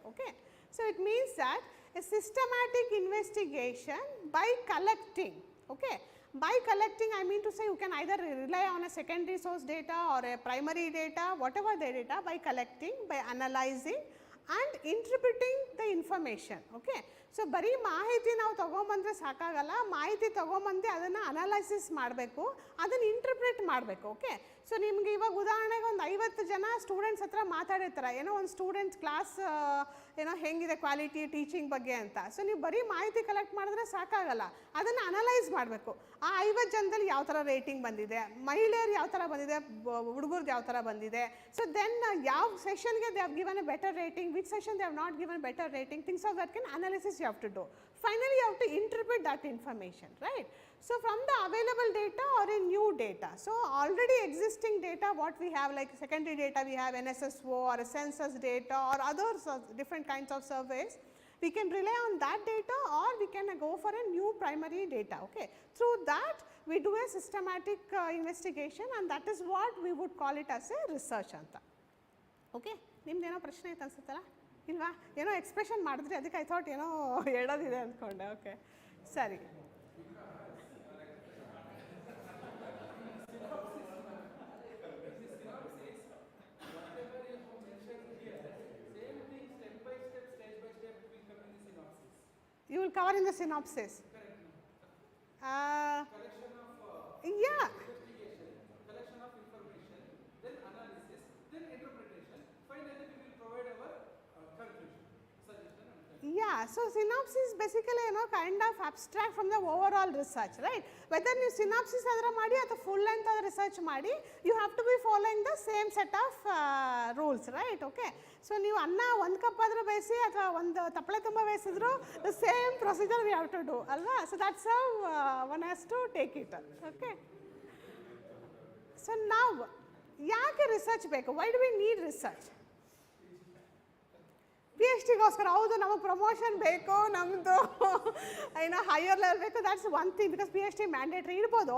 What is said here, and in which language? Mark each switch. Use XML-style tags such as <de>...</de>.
<en>Okay, so it means that a systematic investigation by collecting. Okay, by collecting I mean to say you can either rely on a secondary source data or a primary data, whatever the data, by collecting, by analyzing and interpreting the information.</en> <kn>Okay, so ಬರೀ ಮಾಹಿತಿ ನಾವು ತೊಗೊಂಬಂದರೆ ಸಾಕಾಗಲ್ಲ, ಮಾಹಿತಿ ತೊಗೊಂಬಂದು ಅದನ್ನು analysis ಮಾಡಬೇಕು, ಅದನ್ನು interpret ಮಾಡಬೇಕು. ಓಕೆ, ಸೊ ನಿಮಗೆ ಇವಾಗ ಉದಾಹರಣೆಗೆ ಒಂದು 50 ಜನ ಸ್ಟೂಡೆಂಟ್ಸ್ ಹತ್ರ ಮಾತಾಡಿರ್ತಾರೆ, ಒಂದು ಸ್ಟೂಡೆಂಟ್ಸ್ ಕ್ಲಾಸ್ ಹೆಂಗಿದೆ ಕ್ವಾಲಿಟಿ ಟೀಚಿಂಗ್ ಬಗ್ಗೆ ಅಂತ. ಸೊ ನೀವು ಬರೀ ಮಾಹಿತಿ ಕಲೆಕ್ಟ್ ಮಾಡಿದ್ರೆ ಸಾಕಾಗಲ್ಲ, ಅದನ್ನು ಅನಲೈಸ್ ಮಾಡಬೇಕು. ಆ 50 ಜನದಲ್ಲಿ ಯಾವ ಥರ ರೇಟಿಂಗ್ ಬಂದಿದೆ, ಮಹಿಳೆಯರು ಯಾವ ಥರ ಬಂದಿದೆ, ಹುಡುಗರ್ದು ಯಾವ ಥರ ಬಂದಿದೆ.</kn> <en>so then</en> <kn>ಯಾವ ಸೆಷನ್ಗೆ</kn> <en>They have given a better rating, which session they have not given better rating, things of that can analysis you have to do. Finally you have to interpret that information, right? So from the available data or in new data, so already existing data what we have, like secondary data we have NSSO or a census data or other different kinds of surveys, we can rely on that data or we can go for a new primary data. Okay, through that we do a systematic investigation and that is what we would call it as a research anta.</en> <kn>Okay, ನಿಮ್ದೇನೋ ಪ್ರಶ್ನೆ ಐತೆ ಅನ್ಸುತ್ತಲ್ಲ? ಇಲ್ವಾ? ಏನೋ expression ಮಾಡಿದ್ರಿ, ಅದಕ್ಕೆ I thought ಏನೋ ಹೇಳೋದಿದೆ ಅಂದ್ಕೊಂಡೆ. Okay, ಸರಿ.</kn> <en>You will cover in the synopsis. Yeah. Collection of information, then analysis, then interpretation. Finally, we will provide our conclusion, suggestion and conclusion. Yeah, so synopsis basically kind of abstract from the overall research, right? Whether you synopsis adra</en> <kn>ಮಾಡಿ ಅಥವಾ</kn> <en>full length research ಮಾಡಿ, you have to be following the same set of rules, right?</en> <kn>Okay, so ನೀವು ಅನ್ನ ಒಂದು cup ಆದರೂ ಬೇಯಿಸಿ ಅಥವಾ ಒಂದು ತಪ್ಪಳೆ ತುಂಬ ಬೇಯಿಸಿದ್ರು</kn> <en>the same procedure we have to do,</en> <kn>ಅಲ್ವಾ?</kn> <en>So that's how one has to take it.</en> <kn>Okay, so now ಯಾಕೆ ರಿಸರ್ಚ್ ಬೇಕು?</kn> <en>Why do we need research?</en> <kn>PhD-ಗೋಸ್ಕರ ಹೌದು, ನಮಗೆ ಪ್ರಮೋಷನ್ ಬೇಕು, ನಮ್ಮದು ಹೈಯರ್ ಲೆವೆಲ್ ಬೇಕು,</kn> <en>that's one thing,</en> <kn>because PhD mandatory ಇರ್ಬೋದು.</kn>